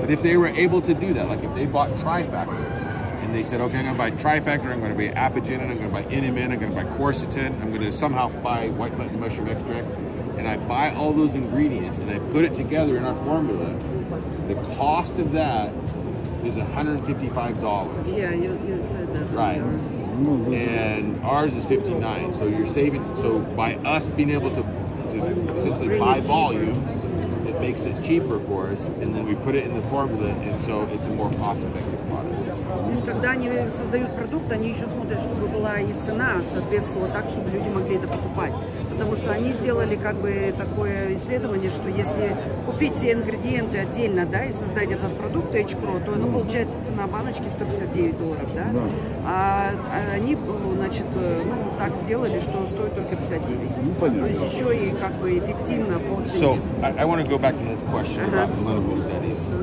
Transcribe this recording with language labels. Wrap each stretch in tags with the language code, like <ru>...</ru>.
<en>But if they were able to do that, like if they bought Trifactor and they said, okay, I'm going to buy Trifactor, I'm going to buy Apigenin, I'm going to buy Inamin, I'm going to buy Quercetin, I'm going to somehow buy white button mushroom extract, and I buy all those ingredients and I put it together in our formula, the cost of that is $155. Yeah, you said that. Right. And ours is 59. So you're saving. So by us being able to essentially Really buy cheaper. volume, it makes it cheaper for us, and then we put it in the formula, and so it's a more cost-effective product.</en> <ru>То есть, когда они создают продукт, они еще смотрят, чтобы была и цена соответствовала так, чтобы люди могли это покупать. Потому что они сделали как бы такое исследование, что если купить все ингредиенты отдельно, да, и создать этот продукт H Pro, то ну, получается цена баночки $159, да? А они, значит, ну, так сделали, что стоит только 59. То есть еще и как бы эффективно по цене.</ru> <en>So I want to go back to his question about clinical studies.</en>